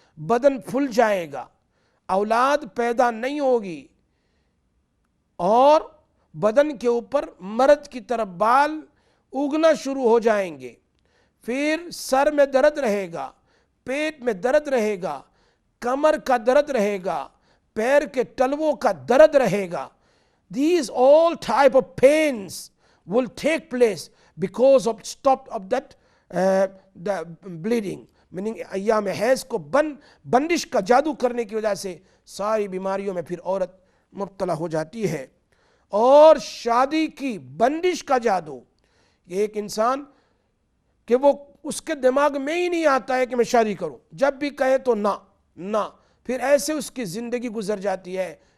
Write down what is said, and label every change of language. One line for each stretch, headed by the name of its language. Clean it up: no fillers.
Hindi: बदन फूल जाएगा, औलाद पैदा नहीं होगी, और बदन के ऊपर मर्द की तरफ बाल उगना शुरू हो जाएंगे. फिर सर में दर्द रहेगा, पेट में दर्द रहेगा, कमर का दर्द रहेगा, पैर के तलवों का दर्द रहेगा.
English: These all type of pains will take place because of stop of that the bleeding.
Hindi: Meaning अय्याम has को बंदिश का जादू करने की वजह से सारी बीमारियों में फिर औरत मुब्तला हो जाती है. और शादी की बंदिश का जादू, एक इंसान कि वो उसके दिमाग में ही नहीं आता है कि मैं शादी करूं, जब भी कहे तो ना, फिर ऐसे उसकी ज़िंदगी गुजर जाती है.